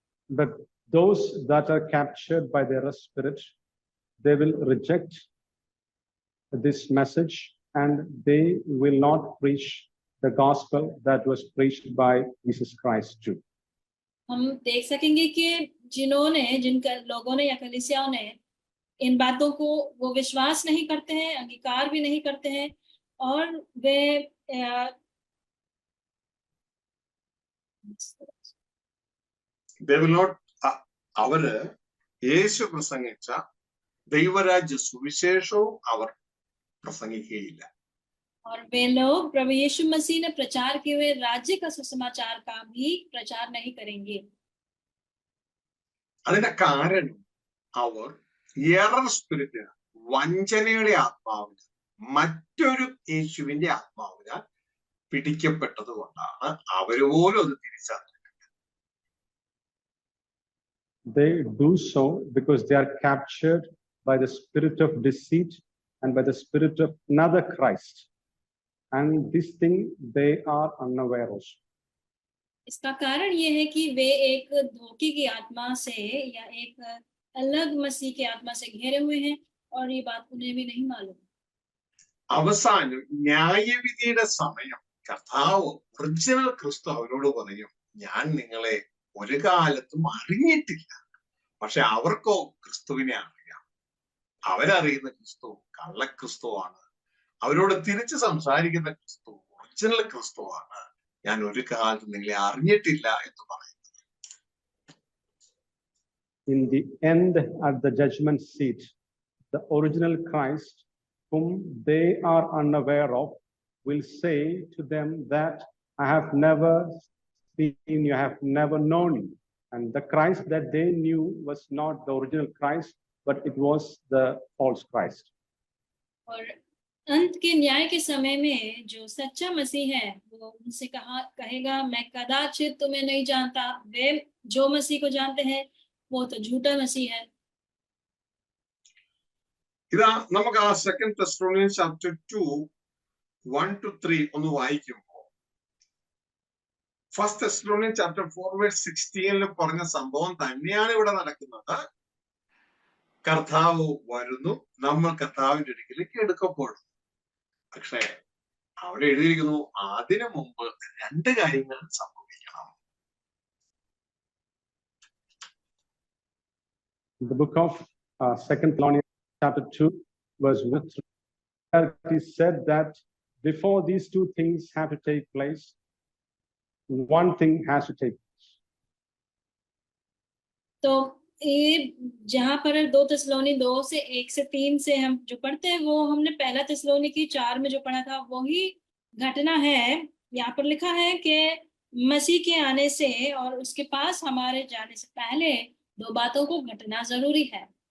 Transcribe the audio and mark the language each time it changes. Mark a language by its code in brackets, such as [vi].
[en] But those that are captured by their spirit, they will reject this message and they will not preach the gospel that was preached by Jesus Christ too. [hi] हम देख सकेंगे कि जिनका लोगों ने या कलीसियाओं ने इन बातों को वो विश्वास नहीं करते हैं, अंगीकार भी नहीं करते हैं, और वे [en] they will not [ml] അവര് യേശു പ്രസംഗിച്ച ദൈവരാജ്യ സുവിശേഷവും അവർ പ്രസംഗിക്കുകയില്ല. [hi] और वे लोग प्रभु यीशु मसीह ने प्रचार किए हुए राज्य का सुसमाचार का भी प्रचार नहीं करेंगे. [ml] അതിന്റെ കാരണം അവർ എറർ സ്പിരിറ്റ്, വഞ്ചനയുടെ ആത്മാവിന്, മറ്റൊരു യേശുവിന്റെ ആത്മാവിനാൽ പിടിക്കപ്പെട്ടത് കൊണ്ടാണ് അവര് പോലും അത് തിരിച്ചറിഞ്ഞത്. [en] They do so because they are captured by the spirit of deceit and by the spirit of another Christ, and this thing they are unaware of. [hi] इसका कारण ये है कि वे एक धोखे की आत्मा से या एक अलग मसीह की आत्मा से घेरे हुए हैं और ये बात उन्हें भी नहीं मालूम. [ml] അവസാനം ന്യായവിധിയുടെ സമയം കർത്താവ് ഒറിജിനൽ ക്രിസ്തു അവരോട് പറയും, ഞാൻ നിങ്ങളെ ഒരു കാലത്തും അറിഞ്ഞിട്ടില്ല. പക്ഷെ അവർക്കോ ക്രിസ്തുവിനെ അറിയാം. അവരറിയുന്ന ക്രിസ്തു കള്ളക്രിസ്തുവാണ്. അവരോട് തിരിച്ച് സംസാരിക്കുന്ന ക്രിസ്തു ഒറിജിനൽ ക്രിസ്തുവാണ്. ഞാൻ ഒരു കാലത്തും നിങ്ങളെ അറിഞ്ഞിട്ടില്ല എന്ന് പറയുന്നത്. [en] In the end, at the judgment seat, the original Christ, whom they are unaware of, will say to them that I have never seen you, I have never known you. And the Christ that they knew was not the original Christ, but it was the false Christ. [hi] और अंत के न्याय के समय में जो सच्चा मसीह है वो उनसे कहेगा मैं कदाचित तुम्हें नहीं जानता. वे जो मसीह को जानते हैं वो तो झूठा मसीह है. [ml] ഇതാ നമുക്ക് ആ 2 Thessalonians chapter 2 1 to 3 ഒന്ന് വായിക്കുമ്പോൾ 1 Thessalonians chapter 4 verse 16 പറഞ്ഞ സംഭവം തന്നെയാണ് ഇവിടെ നടക്കുന്നത്. കർത്താവ് വരുന്നു, നമ്മൾ കർത്താവിന്റെ അടുക്കിലേക്ക് എടുക്കപ്പെടുന്നു. പക്ഷേ അവിടെ എഴുതിയിരിക്കുന്നു, അതിനു മുമ്പ് രണ്ട് കാര്യങ്ങൾ സംഭവിക്കണം. [en] The book of 2 Thessalonians chapter 2 verse 1, it is said that before these two things have to take place, one thing has to take place. [hi] तो ये जहाँ पर 2 थिस्सलुनी 2 से 1 से 3 से हम जो पढ़ते हैं वो हमने पहला थिस्सलुनीकी 4 में जो पढ़ा था वही घटना है. यहाँ पर लिखा है कि मसीह के आने से और उसके पास हमारे जाने से पहले दो बातों को घटना जरूरी है.